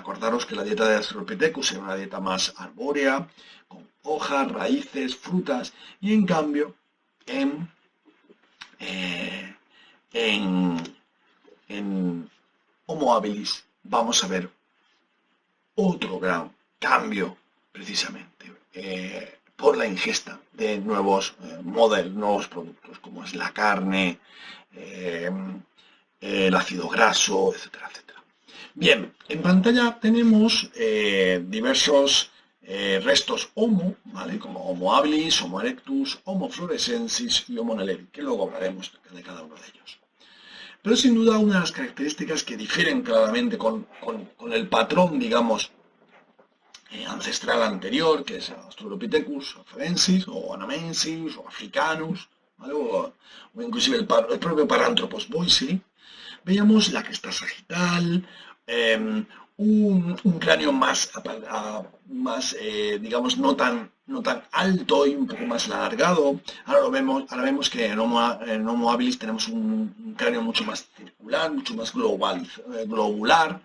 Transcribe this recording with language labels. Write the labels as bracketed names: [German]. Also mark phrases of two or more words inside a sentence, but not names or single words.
[Spanish] Acordaros que la dieta de Australopithecus era una dieta más arbórea, con hojas, raíces, frutas, y en cambio en Homo habilis vamos a ver otro gran cambio precisamente por la ingesta de nuevos nuevos productos, como es la carne, el ácido graso, etcétera, etcétera. Bien, en pantalla tenemos diversos restos Homo, ¿vale? Como Homo habilis, Homo erectus, Homo floresiensis y Homo neleri, que luego hablaremos de cada uno de ellos. Pero sin duda una de las características que difieren claramente con el patrón, digamos, ancestral anterior, que es Australopithecus afarensis o anamensis o africanus, ¿vale? o inclusive el propio Paranthropus boisei, veíamos la cresta sagital, un cráneo más digamos, no tan alto y un poco más alargado. Ahora vemos que en Homo habilis tenemos un cráneo mucho más circular, mucho más globular.